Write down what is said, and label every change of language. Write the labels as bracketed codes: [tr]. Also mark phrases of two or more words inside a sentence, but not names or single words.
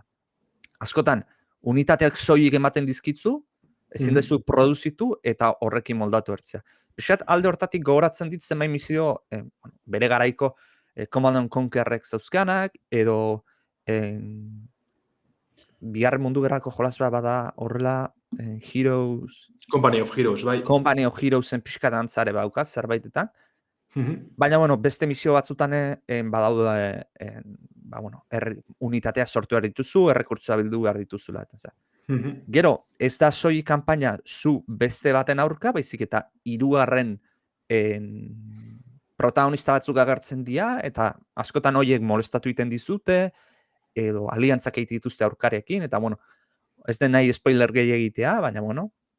[eu] Askotan, unitateak soilik ematen dizkitzu, ezin dezu produzitu eta horrekin moldatu ertzea. Besat, alde hortatik gogoratzen dit zenbait misio, bere garaiko Command & Conquerrek zauzkanak, edo bigarren mundu gerrako jolas bada horrela Heroes... Company of Heroes, bai. Company of Heroesen pixka dantzare baukaz, zerbaitetan. Baina, bueno, beste misio batzutan badaude, ba, bueno, unitatea sortu behar dituzu, errekurtzua bildu behar dituzula. Gero, ez da soilik kanpaina zu beste baten aurka, baizik eta hirugarren protagonista batzuk agertzen dira, eta askotan horiek molestatu egiten dizute, edo aliantzak egite dituzte aurkarekin, eta, bueno, ez den nahi spoiler gehi egitea, baina, bueno.